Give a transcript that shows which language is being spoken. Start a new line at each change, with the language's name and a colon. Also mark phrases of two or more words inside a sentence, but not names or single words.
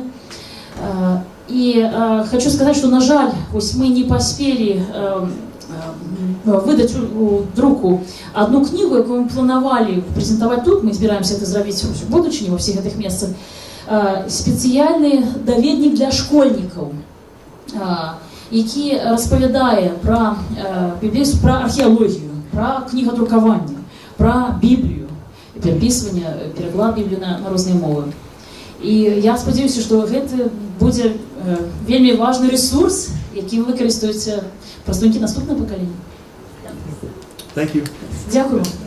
Belarusian: І хочу сказаць, што, на жаль, вось мы не паспелі выдаць у друку одну кнігу, якую мы планавалі прэзентаваць тут, мы збіраемся гэта зрабіць у будучыні ва ўсіх гэтых месцах, спецыяльны даведнік для школьнікаў, які распавядае пра археалогію, пра кнігадрукаванне, пра Біблію, перапісванне, пераклад Бібліі на розныя мовы. І я спадзяюся, што гэта будзе вельмі важны ресурс, які выкарыстаюць прадстаўнікі наступнага пакалення.
English: Thank you.
Ukrainian: Дякую.